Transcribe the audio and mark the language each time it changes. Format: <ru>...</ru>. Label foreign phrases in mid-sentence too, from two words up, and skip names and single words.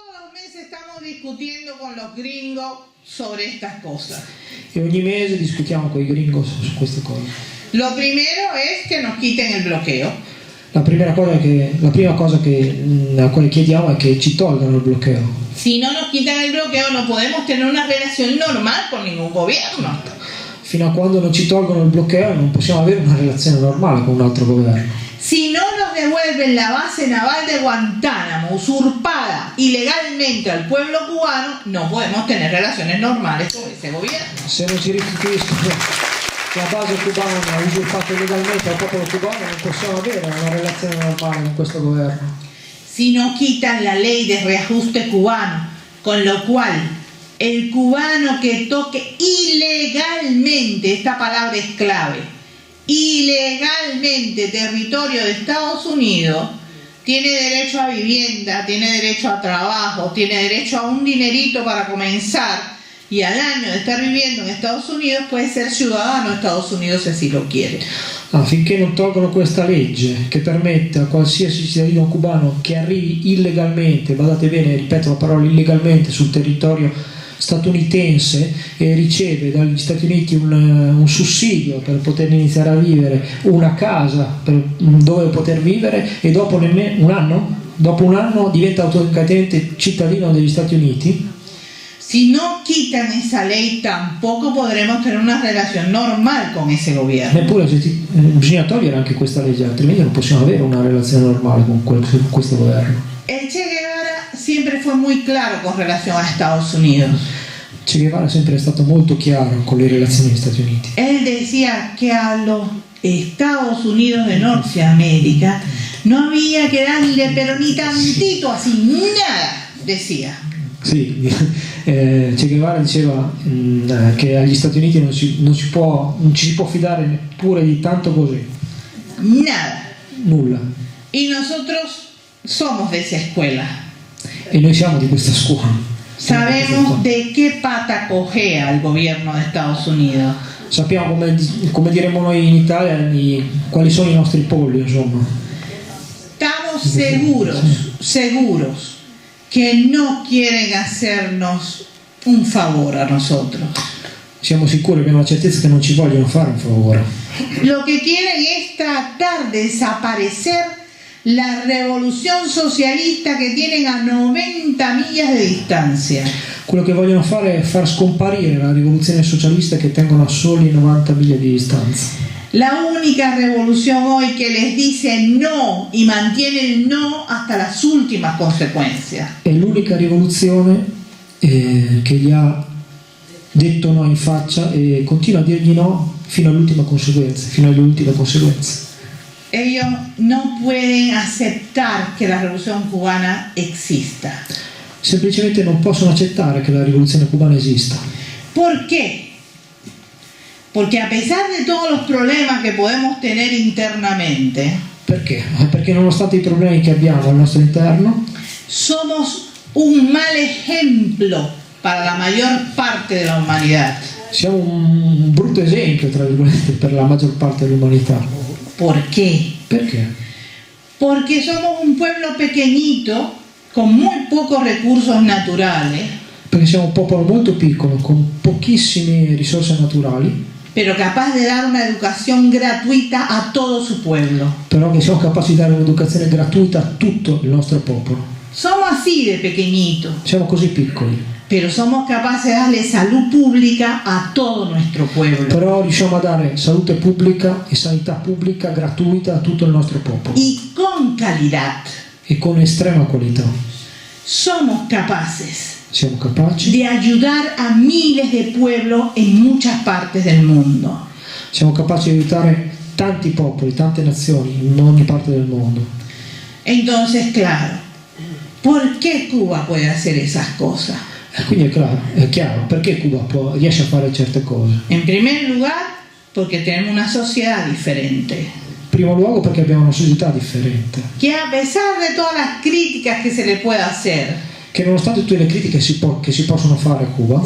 <es>los meses estamos discutiendo con los gringos sobre estas cosas.</es> <it>E ogni mese discutiamo con i gringos su queste cose.</it> <es>Lo primero es que nos quiten el bloqueo.</es> <it>La prima cosa a quale chiediamo è che ci tolgano il bloqueo.</it> <es>Si no nos quitan el bloqueo no podemos tener una relación normal con ningún gobierno.</es> <it>Fino a quando non ci tolgono il bloqueo non possiamo avere una relazione normale con un altro governo.</it> <es>Si no nos devuelven la base naval de Guantánamo usurpada ilegalmente al pueblo cubano, no podemos tener relaciones normales con ese gobierno.</es> <it>Se non ci restituiscono la base cubana usurpata illegalmente al popolo cubano, non possiamo avere una relazione normale con questo governo.</it> <es>Si no quitan la ley de reajuste cubano, con lo cual el cubano que toque ilegalmente, esta palabra es clave, ilegalmente territorio de Estados Unidos, tiene derecho a vivienda, tiene derecho a trabajo, tiene derecho a un dinerito para comenzar, y al año de estar viviendo en Estados Unidos puede ser ciudadano de Estados Unidos si así lo quiere.</es> <it>Finché non tolgono questa legge che permette a qualsiasi cittadino cubano che arrivi illegalmente, badate bene, ripeto la parola illegalmente, sul territorio statunitense e riceve dagli Stati Uniti un sussidio per poter iniziare a vivere, una casa dove poter vivere, e dopo un anno diventa automaticamente cittadino degli Stati Uniti.</it> <es>Si no quitan esa ley, tampoco podremos tener una relación normal con ese gobierno.</es> <it>Neppure bisogna togliere anche questa legge, altrimenti non possiamo avere una relazione normale con questo governo.</it> <es>El Che Guevara siempre fue muy claro con relación a Estados Unidos.</es> <it>Che Guevara è sempre stato molto chiaro con le relazioni con gli Stati Uniti.</it> <es>Él decía que a los Estados Unidos de Norteamérica no había que darle pero ni tantito, así, nada, decía.</es> <it>Sì, Che Guevara diceva che agli Stati Uniti non ci si può fidare neppure di tanto così.</it> <es>Nada.</es> <it>Nulla.</it> <es>Y nosotros somos de esa escuela.</es> <it>E noi siamo di questa scuola.</it> <es>Sabemos de qué pata cojea el gobierno de Estados Unidos.</es> <it>Sappiamo, come diremmo noi in Italia, quali sono i nostri polli, insomma.</it> <es>Estamos seguros que no quieren hacernos un favor a nosotros.</es> <it>Siamo sicuri, abbiamo la certezza che non ci vogliono fare un favore.</it> <es>Lo que quieren es tratar de desaparecer la revolución socialista que tienen a 90 millas de distancia.</es> <it>Quello che vogliono fare è far scomparire la rivoluzione socialista che tengono a soli 90 miglia di distanza.</it> <es>La única revolución hoy que les dice no y mantiene el no hasta las últimas consecuencias.</es> <it>È l'unica rivoluzione che gli ha detto no in faccia e continua a dirgli no fino all'ultima conseguenza, fino alle ultime conseguenze.</it> <es>Ellos no pueden aceptar que la revolución cubana exista.</es> <it>Semplicemente non possono accettare che la rivoluzione cubana esista.</it> <es>¿Por qué? Porque a pesar de todos los problemas que podemos tener internamente,</es> <it>Perché? Perché nonostante i problemi che abbiamo al nostro interno,</it> <es>somos un mal ejemplo para la mayor parte de la humanidad.</es> <it>siamo un brutto esempio, tra virgolette, per la maggior parte dell'umanità.</it> <es>¿Por qué?</es> <it>Perché?</it> <es>Porque somos un pueblo pequeñito con muy pocos recursos naturales,</es> <it>Perché siamo un popolo molto piccolo, con pochissime risorse naturali,</it> <es>pero capaz de dar una educación gratuita a todo su pueblo.</es> <it>però che siamo capaci di dare un'educazione gratuita a tutto il nostro popolo.</it> <es>Somos así de pequeñito,</es> <it>Siamo così piccoli,</it> <es>pero somos capaces de darle salud pública a todo nuestro pueblo.</es> <it>però riusciamo a dare salute pubblica e sanità pubblica gratuita a tutto il nostro popolo,</it> <es>Y con calidad.</es> <it>e con estrema qualità.</it> <es>Somos capaces</es> <it>Siamo capaci,</it> <es>de ayudar a miles de pueblos en muchas partes del mundo.</es> <it>siamo capaci di aiutare tanti popoli, tante nazioni in ogni parte del mondo.</it> <es>Entonces, claro, ¿por qué Cuba puede hacer esas cosas?</es> <it>E quindi è chiaro perché Cuba riesce a fare certe cose.</it> <es>En primer lugar, porque tenemos una sociedad diferente.</es> <it>In primo luogo perché abbiamo una società differente,</it> <es>Que a pesar de todas las críticas que se le pueda hacer,</es> <it>che nonostante tutte le critiche che si possono fare a Cuba,</it>